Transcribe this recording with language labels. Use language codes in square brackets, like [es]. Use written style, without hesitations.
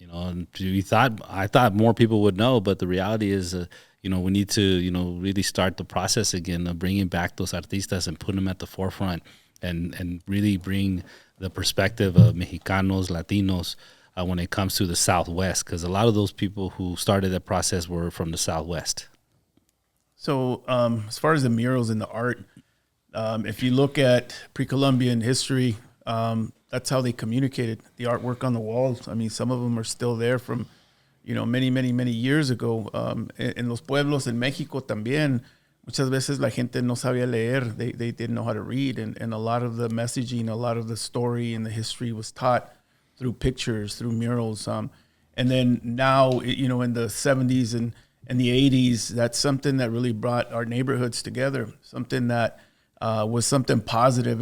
[en] And I thought more people would know, but the reality is, we need to, really start the process again of bringing back those artistas and put them at the forefront, and really bring the perspective of Mexicanos, Latinos, when it comes to the Southwest, because a lot of those people who started that process were from the Southwest. So as far as the murals and the art, if you look at pre-Columbian history, that's how they communicated. The artwork on the walls, I mean, some of them are still there from, many, many, many years ago. [es] En los pueblos en Mexico también, muchas veces la gente no sabía leer. [en] They didn't know how to read. And a lot of the messaging, a lot of the story and the history was taught through pictures, through murals. And then now, in the 70s and the 80s, that's something that really brought our neighborhoods together, something that was something positive.